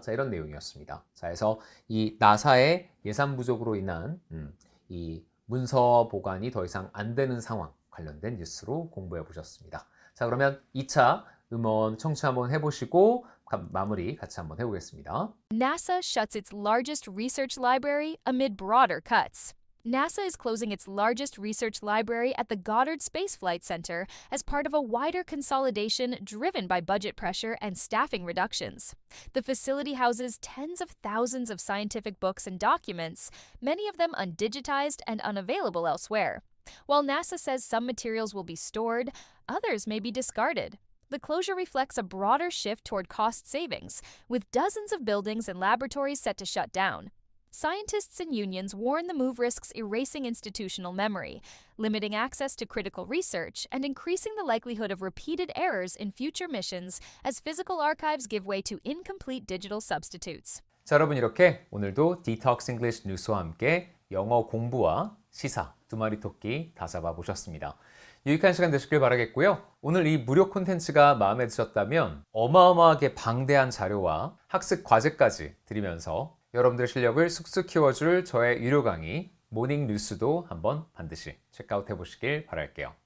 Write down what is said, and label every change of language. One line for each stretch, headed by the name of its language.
Korean: 자, 이런 내용이었습니다. 자, 그래서 이 나사의 예산 부족으로 인한 이 문서 보관이 더 이상 안 되는 상황 관련된 뉴스로 공부해 보셨습니다. 자, 그러면 2차 음원 청취 한번 해보시고 마무리 같이 한번 해보겠습니다.
English: NASA shuts its largest research library amid broader cuts. NASA is closing its largest research library at the Goddard Space Flight Center as part of a wider consolidation driven by budget pressure and staffing reductions. The facility houses tens of thousands of scientific books and documents, many of them undigitized and unavailable elsewhere. While NASA says some materials will be stored, others may be discarded. The closure reflects a broader shift toward cost savings, with dozens of buildings and laboratories set to shut down. Scientists and unions warn the move risks erasing institutional memory, limiting access to critical research, and increasing the likelihood of repeated errors in future missions as physical archives give way to incomplete digital substitutes.
Korean: 자, 여러분 이렇게 오늘도 Detox English 뉴스와 함께 영어 공부와 시사 두 마리 토끼 다 잡아보셨습니다. 유익한 시간 되시길 바라겠고요. 오늘 이 무료 콘텐츠가 마음에 드셨다면 어마어마하게 방대한 자료와 학습 과제까지 드리면서 여러분들의 실력을 쑥쑥 키워줄 저의 유료 강의 모닝 뉴스도 한번 반드시 체크아웃 해보시길 바랄게요.